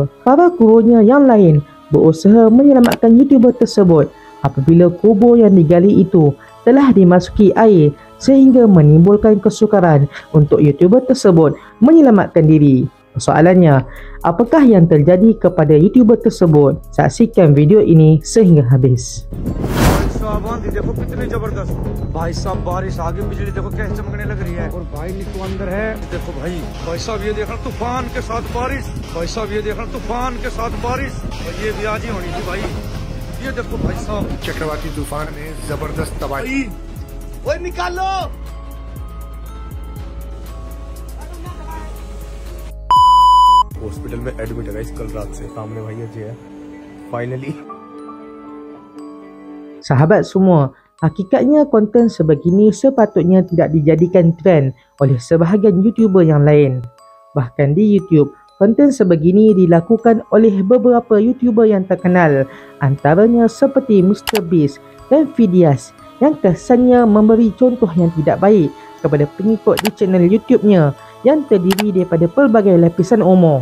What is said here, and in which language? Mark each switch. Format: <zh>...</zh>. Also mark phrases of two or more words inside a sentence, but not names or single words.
<ms>Para krunya yang lain berusaha menyelamatkan YouTuber tersebut apabila kubur yang digali itu telah dimasuki air sehingga menimbulkan kesukaran untuk YouTuber tersebut menyelamatkan diri. Soalannya, apakah yang terjadi kepada YouTuber tersebut? Saksikan video ini sehingga habis.</ms> <hi>देखो कितनी जबरदस्त भाई साहब, बारिश आगे बिजली देखो कैसे चमकने लग रही है और भाई नीतू अंदर है। देखो भाई साहब ये देखना तूफान के साथ बारिश, भाई साहब ये देखना तूफान के साथ बारिश, और ये भी आज ही होनी थी भाई। ये देखो भाई साहब, चक्रवाती तूफान ने जबरदस्त तबाही। ओए निकालो। हॉस्पिटल में एडमिट है गाइस कल रात से। सामने भैया जी है फाइनली।</hi> <ms>Sahabat semua, hakikatnya konten sebegini sepatutnya tidak dijadikan trend oleh sebahagian YouTuber yang lain. Bahkan di YouTube, konten sebegini dilakukan oleh beberapa YouTuber yang terkenal, antaranya seperti MrBeast dan Fidias yang kesannya memberi contoh yang tidak baik kepada pengikut di channel YouTube-nya yang terdiri daripada pelbagai lapisan umur.</ms>